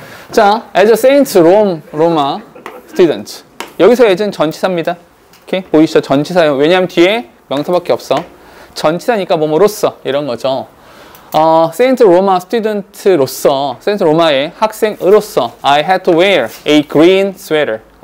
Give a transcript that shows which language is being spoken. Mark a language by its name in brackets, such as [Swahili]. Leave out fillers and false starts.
[English] 자, as a Saint Roma student. [Korean] 여기서 as는 전치사입니다. 오케이? 보이시죠? 전치사예요. 왜냐하면 뒤에 명사밖에 없어. 전치사니까 뭐뭐로서 이런 거죠. 세인트 로마 스튜던트로서, 세인트 로마의 학생으로서 [English] I had to wear a green sweater.